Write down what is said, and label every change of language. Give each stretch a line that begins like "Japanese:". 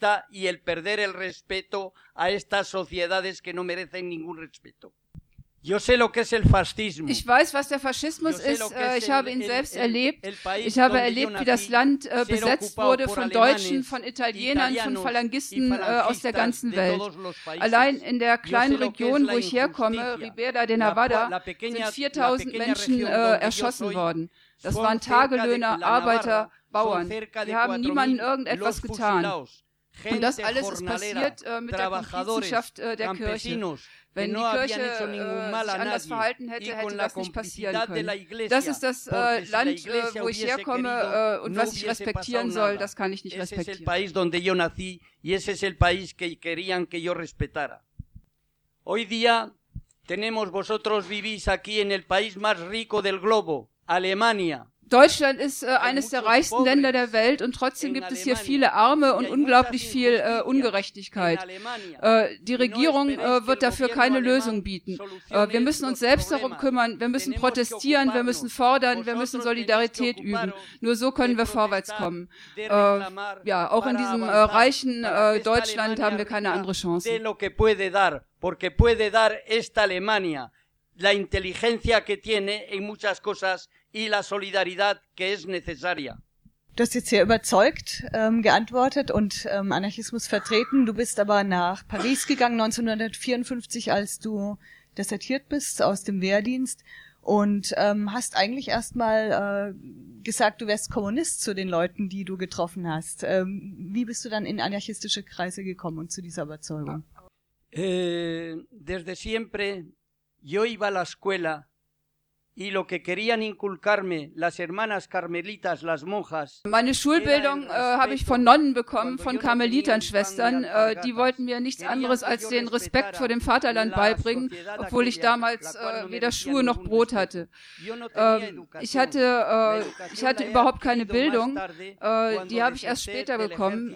Spanish: Y el perder el respeto a estas sociedades que no merecen ningún respeto. Yo sé lo que es el fascismo.
German: Ich weiß, was der Faschismus ist. Ich habe ihn selbst erlebt. Ich habe erlebt, wie das Land besetzt wurde von Deutschen, von Italienern, von Phalangisten aus der ganzen Welt. Allein in der kleinen Region, wo ich herkomme, Ribera de Navarra, sind 4000 Menschen erschossen worden. Das waren Tagelöhner, Arbeiter, Bauern. Sie haben niemandem irgendetwas getan. Und das alles ist passiert mit der Komplizenschaft der Kirche. Wenn die Kirche sich anders verhalten hätte, hätte das nicht passieren können. Das ist das Land, wo ich herkomme und was ich respektieren soll, das kann ich nicht respektieren.
Spanish: Ese es el país donde yo nací y ese es el país que querían que yo respetara. Hoy día tenemos vosotros vivís aquí en el país más rico del globo, Alemania.
German: Deutschland ist eines der reichsten Länder der Welt und trotzdem gibt es hier viele Arme und unglaublich viel Ungerechtigkeit. Die Regierung wird dafür keine Lösung bieten. Wir müssen uns selbst darum kümmern, wir müssen protestieren, wir müssen fordern, wir müssen Solidarität üben. Nur so können wir vorwärts kommen. Ja, auch in diesem reichen Deutschland haben wir keine andere Chance.
Spanish: Porque puede dar esta Alemania la inteligencia que tiene en muchas cosas. Y la solidaridad que es necesaria.
German: Du hast jetzt sehr überzeugt geantwortet und Anarchismus vertreten. Du bist aber nach Paris gegangen 1954, als du desertiert bist aus dem Wehrdienst und hast eigentlich erstmal gesagt, du wärst Kommunist zu den Leuten, die du getroffen hast. Wie bist du dann in anarchistische Kreise gekommen und zu dieser Überzeugung?
Spanish: Desde siempre yo iba a la escuela. Y lo que querían inculcarme las hermanas carmelitas, las monjas.
German: Meine Schulbildung habe ich von Nonnen bekommen, von Karmeliternschwestern. Die wollten mir nichts anderes als den Respekt vor dem Vaterland beibringen, obwohl ich damals weder Schuhe noch Brot hatte. Ich hatte überhaupt keine Bildung. Die habe ich erst später bekommen.